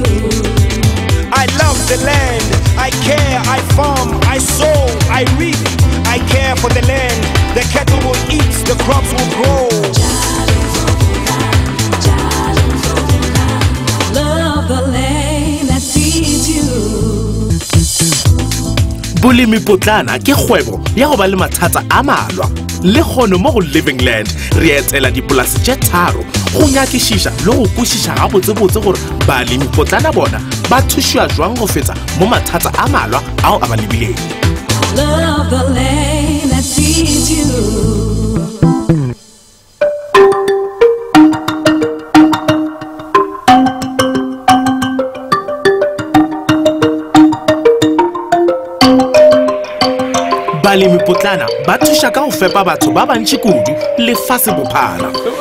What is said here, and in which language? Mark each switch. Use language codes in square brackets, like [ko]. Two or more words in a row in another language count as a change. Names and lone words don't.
[en] I love the land. I care. I farm. I sow. I reap. I care for the land. The cattle will eat. The crops will grow. Love the land that feeds you. [nso] Bolemi potlana ke kgwebo ya go ba le mathata a malwa le kgono mo go Livingland re etela dipolase tše tharo go nyakišiša le go kwešiša gabotsebotse gore balemi potlana bona ba thušiwa jwang go feta mo mathata a malwa ao a ba lebileng. [en] Love the land that feeds you. [nso] Balemi potlana ba thusha ka go fepa batho ba bantši kudu le fase bophara.